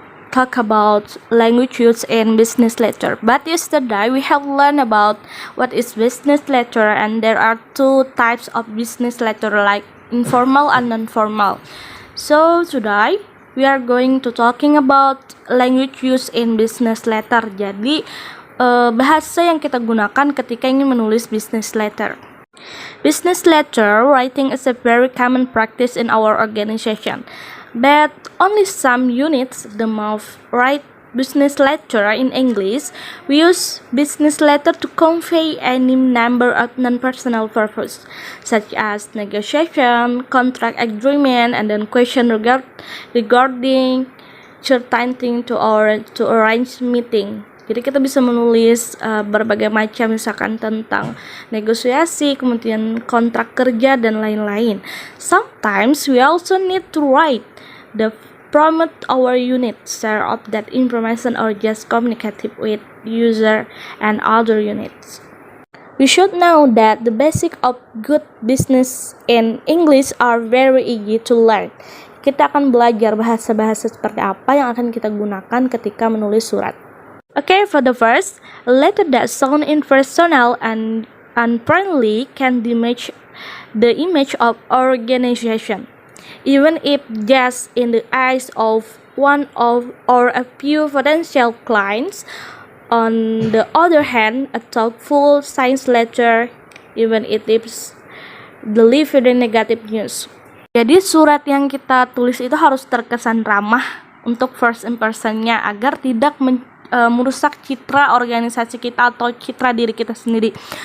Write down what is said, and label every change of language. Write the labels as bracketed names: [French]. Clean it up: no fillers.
[English] talk about language used in business letter. But yesterday we have learned about what is business letter, and there are two types of business letter, like informal and non-formal. So today we are going to talking about language used in business letter. [Indonesian] Jadi bahasa yang kita gunakan ketika ingin menulis business letter. [English] Business letter writing is a very common practice in our organization, but only some units the most write business letter in English. We use business letter to convey any number of non-personal purpose, such as negotiation, contract agreement, and then question regarding certain thing to arrange meeting. [Indonesian] Jadi kita bisa menulis berbagai macam, misalkan tentang negosiasi, kemudian kontrak kerja, dan lain-lain. [English] Sometimes we also need to write the promote our unit, share of that information, or just communicate with user and other units. We should know that the basic of good business in English are very easy to learn. [Indonesian] Kita akan belajar bahasa-bahasa seperti apa yang akan kita gunakan ketika menulis surat. [English] Okay, for the first, a letter that sound impersonal and unfriendly can damage the image of organization, even if just in the eyes of one of or a few potential clients. On the other hand, a thoughtful science letter, even if it's delivering negative news. [Indonesian] Jadi surat yang kita tulis itu harus terkesan ramah untuk first impression-nya agar tidak merusak citra organisasi kita atau citra diri kita sendiri.